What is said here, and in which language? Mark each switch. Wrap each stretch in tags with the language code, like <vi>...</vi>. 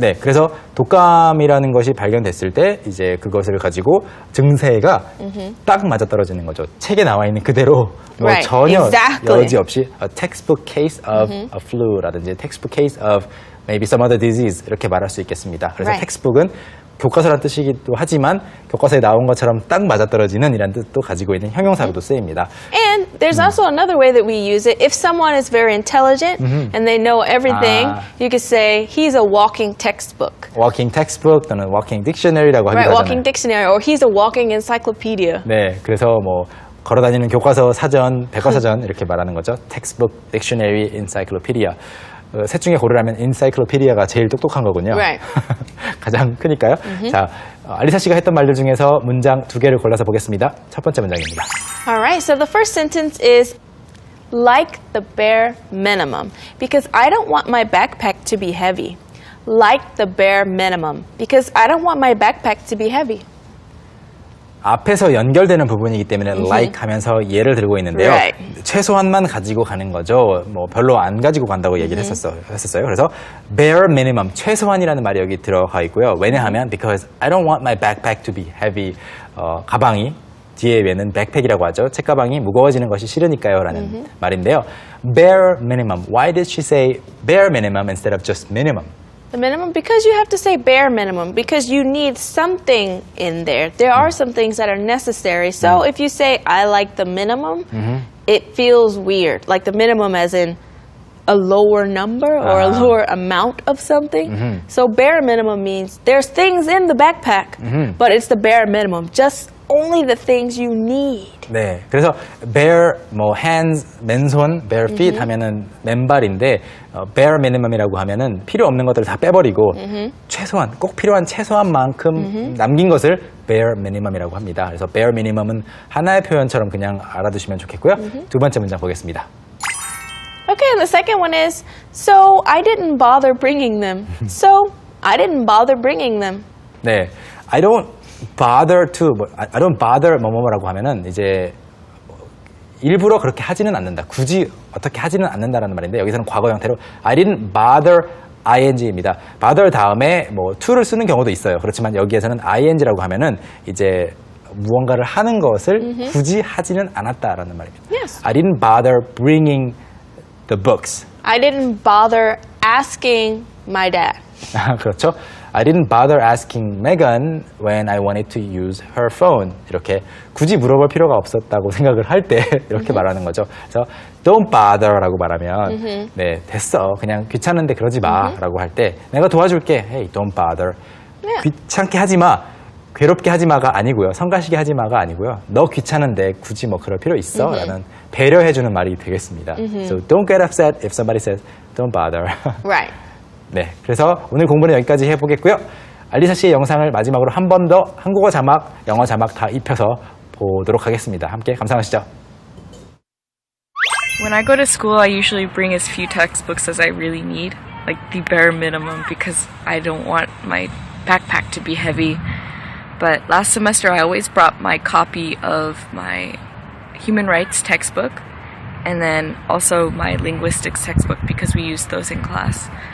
<ko>네, 그래서 독감이라는 것이 발견됐을 때 이제 그것을 가지고 증세가 딱 맞아떨어지는 거죠. 책에 나와 있는 그대로 뭐</ko> <en>Right,</en> <ko>전혀</ko> <en>exactly.</en> <ko>여지 없이</ko> <en>a textbook case of a flu라든지 textbook case of maybe some other disease</en> <ko>이렇게 말할 수 있겠습니다. 그래서</ko> <en>Right.</en> <ko>textbook은 교과서란 뜻이기도 하지만 교과서에 나온 것처럼 딱 맞아떨어지는 이란 뜻도 가지고 있는 형용사로도 쓰입니다.</ko> <en>And there's also another way that we use it. If someone is very intelligent and they know everything, you could say he's a walking textbook.</en> <ko>walking textbook 또는 walking dictionary라고 하기도</ko> <en>Right,</en> <ko>하잖아요.</ko> <en>walking dictionary, or he's a walking encyclopedia.</en> <ko>네, 그래서 뭐 걸어다니는 교과서, 사전, 백과사전 이렇게 말하는 거죠. textbook, dictionary, encyclopedia. 셋 중에 고르라면 encyclopedia가 제일 똑똑한 거군요.</ko> <en>Right.</en> <ko>가장 크니까요. 자, 알리사 씨가 했던 말들 중에서 문장 2개를 골라서 보겠습니다. 첫 번째 문장입니다.</ko> <en>Alright, so the first sentence is like the bare minimum because I don't want my backpack to be heavy. Like the bare minimum because I don't want my backpack to be heavy.</en> <ko>앞에서 연결되는 부분이기 때문에 like 하면서 예를 들고 있는데요.</ko> <en>Right.</en> <ko>최소한만 가지고 가는 거죠. 뭐 별로 안 가지고 간다고 얘기를 했었어요. 그래서 bare minimum, 최소한이라는 말이 여기 들어가 있고요. 왜냐하면</ko> <en>because I don't want my backpack to be heavy.</en> <ko>가방이 뒤에 외는 백팩이라고 하죠. 책가방이 무거워지는 것이 싫으니까요 라는 말인데요.</ko> <en>bare minimum. Why did she say bare minimum instead of just minimum? The minimum, because you have to say bare minimum, because you need something in there. There are some things that are necessary. So if you say, I like the minimum, it feels weird. Like the minimum as in a lower number or a lower amount of something. So bare minimum means there's things in the backpack, but it's the bare minimum. Just only the things you need.</en> <ko>네, 그래서 bare 뭐 hands 맨손, bare feet 하면은 맨발인데 bare minimum이라고 하면은 필요 없는 것들을 다 빼버리고 최소한 꼭 필요한 최소한만큼 남긴 것을 bare minimum이라고 합니다. 그래서 bare minimum은 하나의 표현처럼 그냥 알아두시면 좋겠고요. 두 번째 문장 보겠습니다.</ko> <en>Okay, and the second one is, so I didn't bother bringing them. So I didn't bother bringing them.</en> <ko>네,</ko> <en>I don't bother</en> <ko>뭐뭐라고 하면은 이제 일부러 그렇게 하지는 않는다. 굳이 어떻게 하지는 않는다라는 말인데 여기서는 과거 형태로</ko> <en>I didn't bother ing</en> <ko>입니다. bother 다음에 뭐 to를 쓰는 경우도 있어요. 그렇지만 여기에서는 ing라고 하면은 이제 무언가를 하는 것을 굳이 하지는 않았다라는 말입니다.</ko> <en>Yes. I didn't bother bringing the books. I didn't bother asking my dad.</en> <ko>그렇죠.</ko> <en>I didn't bother asking Megan when I wanted to use her phone.</en> <ko>이렇게 굳이 물어볼 필요가 없었다고 생각을 할 때 이렇게 말하는 거죠. 그래서 don't bother라고 말하면 네 됐어 그냥 귀찮은데 그러지 마라고 할 때 내가 도와줄게.</ko> <en>Hey, don't bother.</en> <ko>귀찮게 하지 마. 괴롭게 하지 마가 아니고요. 성가시게 하지 마가 아니고요. 너 귀찮은데 굳이 뭐 그럴 필요 있어? 라는 배려해주는 말이 되겠습니다.</ko> <en>So don't get upset if somebody says don't bother. Right.</en> <ko>네, 그래서 오늘 공부는 여기까지 해보겠고요. 알리사 씨의 영상을 마지막으로 한 번 더 한국어 자막, 영어 자막 다 입혀서 보도록 하겠습니다. 함께 감상하시죠.</ko> <en>When I go to school, I usually bring as few textbooks as I really need, like the bare minimum, because I don't want my backpack to be heavy. But last semester, I always brought my copy of my human rights textbook and then also my linguistics textbook because we used those in class.</en>